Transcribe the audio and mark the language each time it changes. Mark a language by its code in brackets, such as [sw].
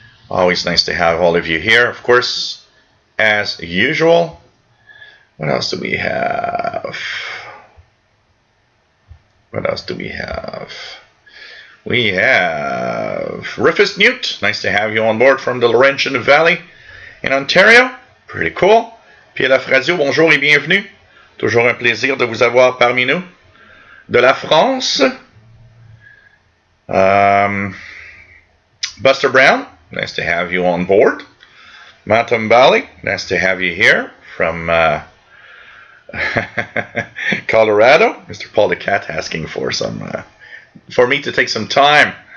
[en] Always nice to have all of you here, of course, as usual. What else do we have? What else do we have? We have Rufus Newt, nice to have you on board from the Laurentian Valley in Ontario. Pretty cool. [fr] PLF Radio, bonjour et bienvenue. Toujours un plaisir de vous avoir parmi nous. De la France, [en] Buster Brown, nice to have you on board. Matambali, nice to have you here from Colorado. Mr. Paul the Cat asking for for me to take some time.